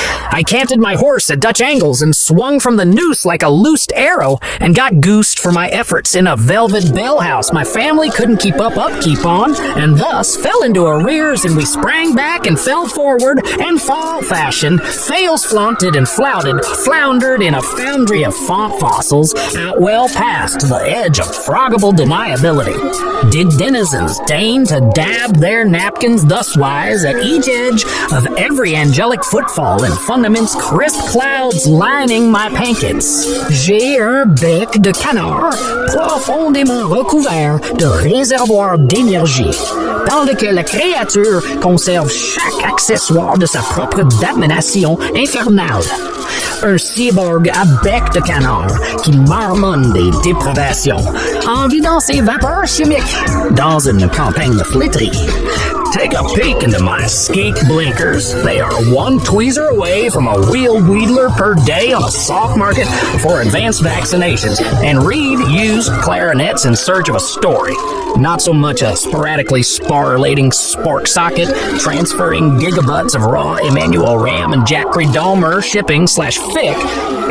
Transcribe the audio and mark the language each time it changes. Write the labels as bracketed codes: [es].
[en] I canted my horse at Dutch angles and swung from the noose like a loosed arrow and got goosed for my efforts in a velvet bell house my family couldn't keep upkeep on, and thus fell into arrears, and we sprang back and fell forward and fall fashion, fails flaunted and floundered in a foundry of font fossils out well past the edge of froggable deniability. Did denizens deign to dab their napkins thuswise at each edge of every angelic footfall in fundament's crisp clouds lining my pancakes? [fr] J'ai un bec de canard profondément recouvert de réservoirs d'énergie, dans lequel la créature conserve chaque accessoire de sa propre damnation infernale. Un cyborg à bec de canard qui marmonne des dépravations en vidant ses vapeurs chimiques dans une campagne de flétrie. [en] Take a peek into my skeek blinkers. They are one tweezer away from a wheel wheedler per day on a soft market for advanced vaccinations, and read used clarinets in search of a story. Not so much a sporadically sparlating spork socket transferring gigabits of raw Emmanuel RAM and Jack Credomer shipping /fic.